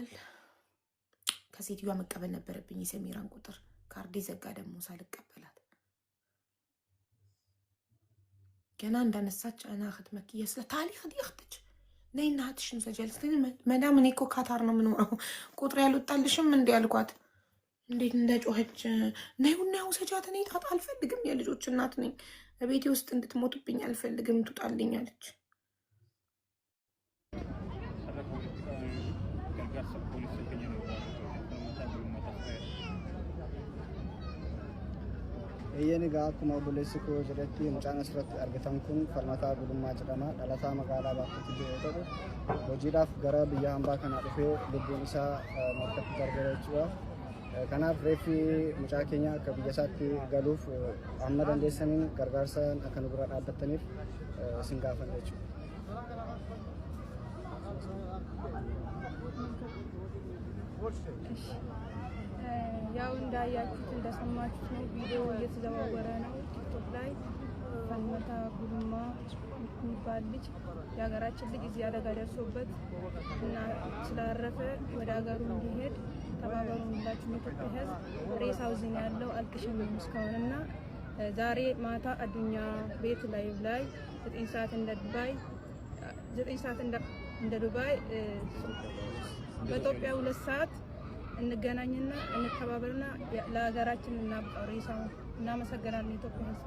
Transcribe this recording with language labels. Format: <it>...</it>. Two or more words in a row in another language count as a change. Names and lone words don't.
<am>ከሴትዮዋ መቀበል ነበረብኝ የሰሚራን ቁጥር። ካርዴ ዘጋ ደግሞ ሳልቀበላት። ገና እንዳነሳች አና ክትመክ የስለ ታሪክ ዲያክትች ነይ እናትሽን ሰጃልስ መዳም እኔ እኮ ካታር ነው የምኖረው ቁጥር ያልወጣልሽም እንዲ ያልኳት። እንዴት እንደጮኸች ነይውና ያው ሰጃት። እኔ ጣጣ አልፈልግም፣ የልጆች እናት ነኝ። በቤቴ ውስጥ እንድትሞቱብኝ አልፈልግም፣ ትውጣልኝ አለች።</am> <om>Eeyyeen egaa akkuma obboleessi koo jedhetti mucaan asirratti argitan kun Falmataa Gulummaa jedhama. Dhalataa magaalaa Baakkotti jiru yoo ta'u, hojiidhaaf gara biyya hambaa kanaa dhufee lubbuun isaa morkatti darbee jechuudha. Kanaaf reeffi mucaa keenya akka biyya isaatti galuuf amma dandeessaniin gargaarsaan akka nu bira dhaabbattaniif isin gaafanna jechuudha.</om> <am>ያው እንዳያችሁት እንደሰማችሁት ነው። ቪዲዮ እየተዘዋወረ ነው ቲክቶክ ላይ። ፈልመታ ጉልማ የሚባል ልጅ የሀገራችን ልጅ እዚህ አደጋ ደርሶበት እና ስላረፈ ወደ ሀገሩ እንዲሄድ ተባበሩ እንላችሁ የኢትዮጵያ ሕዝብ። ሬሳው እዚህ ነው ያለው፣ አልተሸኘም እስካሁን እና ዛሬ ማታ አዱኛ ቤት ላይ 9 ሰዓት እንደ ዱባይ በኢትዮጵያ 2 ሰዓት እንገናኝና እንተባበርና ለሀገራችን እናብቃው ሬሳውን። እናመሰግናለን ኢትዮጵያ ሕዝብ</am>